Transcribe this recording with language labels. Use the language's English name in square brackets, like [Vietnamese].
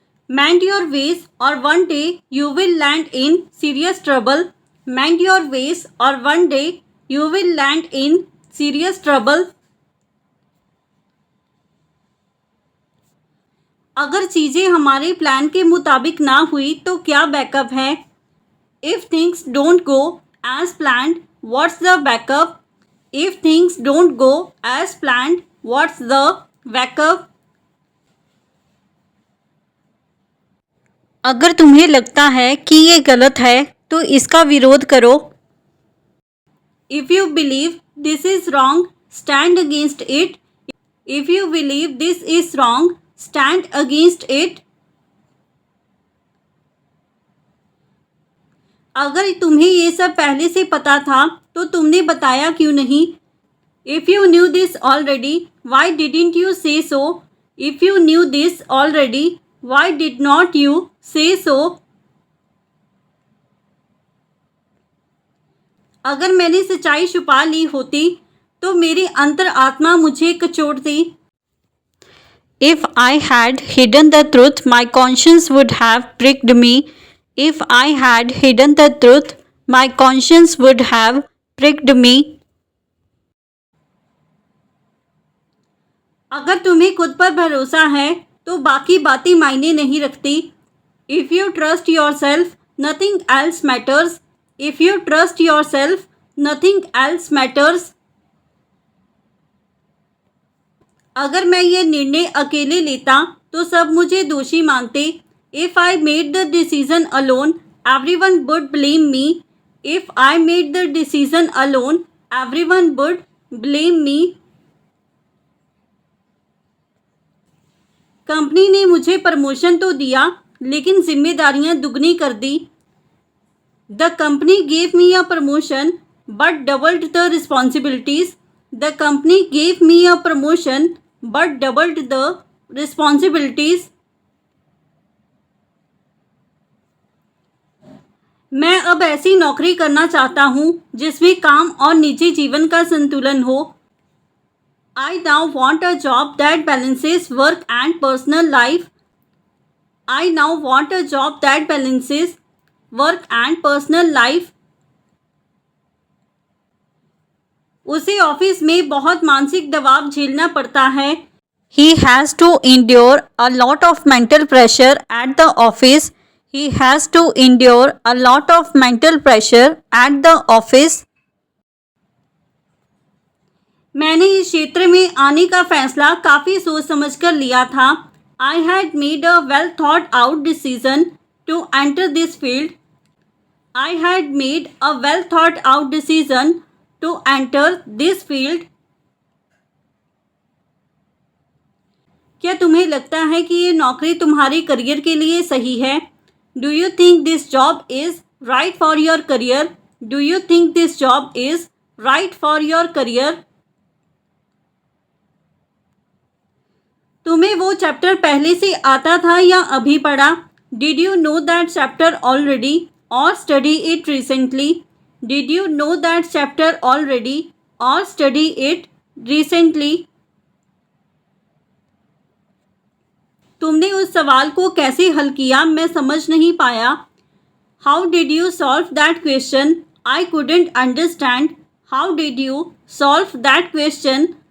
[English] Mind your ways or one day you will land in serious trouble. Mind your ways or one day you will land in serious trouble. [Hindi] अगर चीज़ें हमारे plan के मुताबिक ना हुई तो क्या बैकअप है? [English] If things don't go as planned, what's the backup? If things don't go as planned, what's the backup? [Hindi] अगर तुम्हें लगता है कि ये गलत है तो इसका विरोध करो। [English] If you believe this is wrong, stand against it. If you believe this is wrong, stand against it. [Hindi] अगर तुम्हें ये सब पहले से पता था तो तुमने बताया क्यों नहीं? [English] If you knew this already, why didn't you say so? If you knew this already, why did not you say so? [Hindi] अगर मैंने सच्चाई छुपा ली होती तो मेरी अंतर आत्मा मुझे कचोटती। [English] If I had hidden the truth, my conscience would have pricked me. If I had hidden the truth, my conscience would have pricked me. [Hindi] अगर तुम्हें खुद पर भरोसा है तो बाकी बातें मायने नहीं रखती। [English] If you trust yourself, nothing else matters. If you trust yourself, nothing else matters. [Hindi] अगर मैं ये निर्णय अकेले लेता तो सब मुझे दोषी मानते। [English] If I made the decision alone, everyone would blame me. If I made the decision alone, everyone would blame me. [Hindi] Company ने मुझे प्रमोशन तो दिया लेकिन जिम्मेदारियां दुगनी कर दी। [English] The company gave me a promotion but doubled the responsibilities. The company gave me a promotion but doubled the responsibilities. [Hindi] मैं अब ऐसी नौकरी करना चाहता हूँ जिसमें काम और निजी जीवन का संतुलन हो। [English] I now want a job that balances work and personal life. I now want a job that balances work and personal life. [Hindi] उसे ऑफिस में बहुत मानसिक दबाव झेलना पड़ता है। [English] He has to endure a lot of mental pressure at the office. He has to endure a lot of mental pressure at the office. [Hindi] मैंने इस क्षेत्र में आने का फैसला काफ़ी सोच समझकर लिया था। [English] I had made a well thought out decision to enter this field. I had made a well thought out decision to enter this field. [Hindi] क्या तुम्हें लगता है कि ये नौकरी तुम्हारे करियर के लिए सही है? [English] Do you think this job is right for your career? Do you think this job is right for your career? [Hindi] तुम्हें वो चैप्टर पहले से आता था या अभी पढ़ा? [English] Did you know that chapter already or study it recently? Did you know that chapter already or study it recently? [Hindi] तुमने उस सवाल को कैसे हल किया मैं समझ नहीं पाया। [English] How did you solve that question? I couldn't understand. How did you solve that question?